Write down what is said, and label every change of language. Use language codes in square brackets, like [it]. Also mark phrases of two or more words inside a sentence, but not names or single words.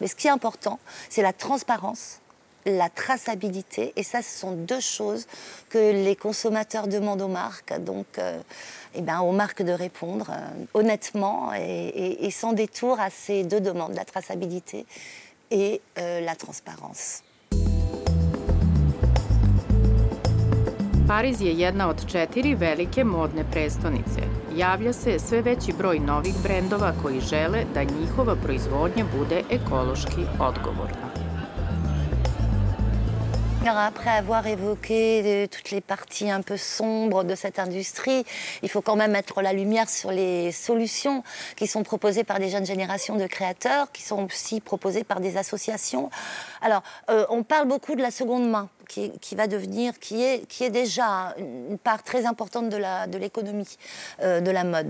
[fr] Mais ce qui est important, c'est la transparence, la traçabilité. Et ça, ce sont 2 choses que les consommateurs demandent aux marques. Donc aux marques de répondre honnêtement et sans détour à ces 2 demandes, la traçabilité et la transparence. [sr] Pariz je jedna od 4 velike modne prestonice. Javlja se sve veći broj novih brendova koji žele da njihova proizvodnja bude ekološki odgovorna. [fr] Alors après avoir évoqué toutes les parties un peu sombres de cette industrie, il faut quand même mettre la lumière sur les solutions qui sont proposées par des jeunes générations de créateurs, qui sont aussi proposées par des associations. Alors, on parle beaucoup de la seconde main, qui va devenir, qui est déjà une part très importante de l'économie de la mode.